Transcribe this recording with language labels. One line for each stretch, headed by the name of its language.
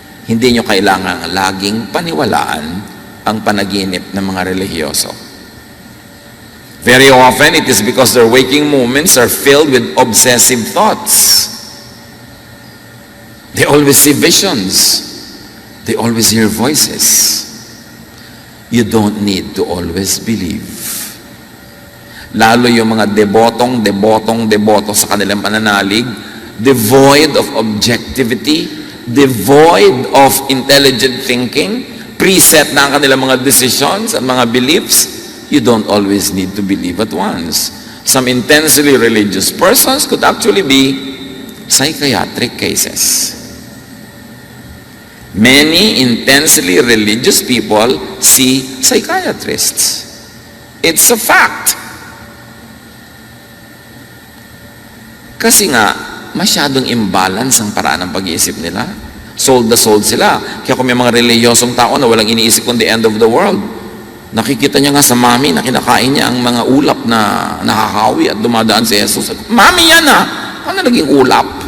Filipino: Hindi nyo kailangan laging paniwalaan ang panaginip ng mga religyoso.
English: Very often, it is because their waking moments are filled with obsessive thoughts. They always see visions. They always hear voices. You don't need to always believe.
Filipino: Lalo yung mga deboto sa kanilang pananalig,
English: devoid of objectivity, devoid of intelligent thinking, preset
Filipino: na ang kanilang mga
English: decisions at mga beliefs, you don't always need to believe at once. Some intensely religious persons could actually be psychiatric cases. Many intensely religious people see psychiatrists. It's a fact.
Filipino: Kasi nga, masyadong imbalance ang paraan ng pag-iisip nila. Sold na sold sila. Kaya kung may mga reliyosong tao na walang iniisip kung
English: the end of the world,
Filipino: nakikita niya nga sa mami na kinakain niya ang mga ulap na nakakawi at dumadaan si Jesus. Mami yan ah! Ano naging ulap?